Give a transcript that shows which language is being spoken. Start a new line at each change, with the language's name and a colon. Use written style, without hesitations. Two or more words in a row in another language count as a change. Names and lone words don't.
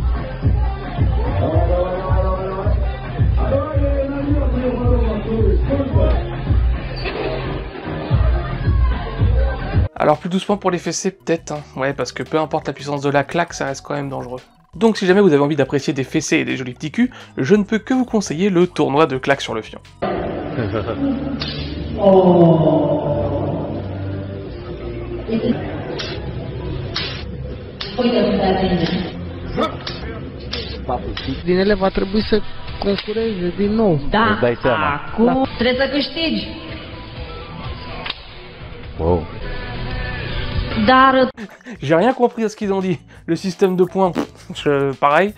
French: Alors plus doucement pour les fessées peut-être, hein. Ouais, parce que peu importe la puissance de la claque, ça reste quand même dangereux. Donc si jamais vous avez envie d'apprécier des fessées et des jolis petits culs, je ne peux que vous conseiller le tournoi de claques sur le fion.
Romanian: Din ele va trebui să concureze din nou. Da, îți dai seama. Acum Trebuie să câștigi. wow. Dar
French: J'ai rien compris à ce qu'ils ont dit. Le système de points, pareil.